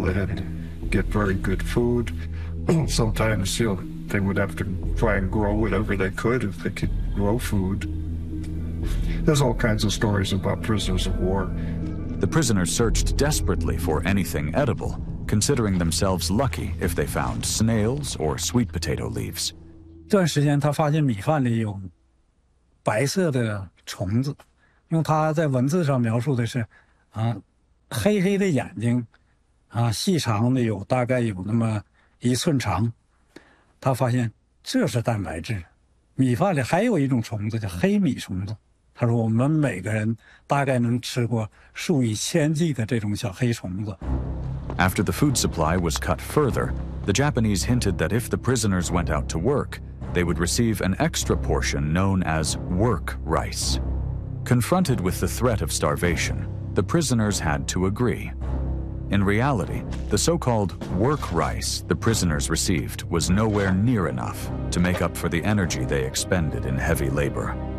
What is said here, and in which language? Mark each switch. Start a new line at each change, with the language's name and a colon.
English: They had to get very good food. Sometimes, you know, they would have to try and grow whatever they could if they could grow food. There's all kinds of stories about prisoners of war. The prisoners searched desperately for anything edible, considering themselves lucky if they found snails or sweet potato leaves.
Chinese: 这段时间他发现米饭里有白色的虫子，用他在文字上描述的是，啊，黑黑的眼睛，啊，细长的有大概有那么一寸长。他发现这是蛋白质，米饭里还有一种虫子叫黑米虫子。他说我们每个人大概能吃过数以千计的这种小黑虫子。
English: After the food supply was cut further, the Japanese hinted that if the prisoners went out to work, they would receive an extra portion known as work rice. Confronted with the threat of starvation, the prisoners had to agree. In reality, the so-called work rice the prisoners received was nowhere near enough to make up for the energy they expended in heavy labor.